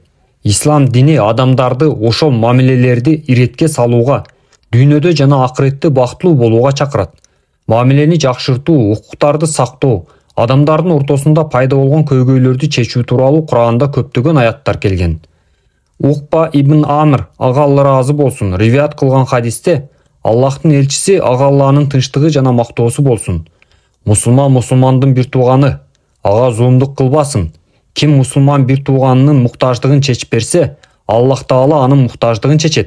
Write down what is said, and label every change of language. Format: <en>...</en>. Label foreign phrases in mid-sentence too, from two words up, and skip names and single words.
<ky>Ислам дини адамдарды ошол мамилелерди иретке салууга, дүйнөдө жана акыретте бактылуу болууга чакырат. Мамилени жакшыртуу, укуктарды сактоо, адамдардын ортосунда пайда болгон көйгөйлөрдү чечүү тууралуу Куранда көптөгөн аяттар келген. Укба ибн Амр, ага Алла ыраазы болсун, риваят кылган хадисте Аллахтын элчиси, ага Алланын тынчтыгы жана мактоосу болсун: мусулман мусулмандын бир тууганы, ага зулумдук кылбасын. Ким мусулман бир тууганынын муктаждыгын чечип берсе, Аллах Таала анын муктаждыгын чечет.</ky>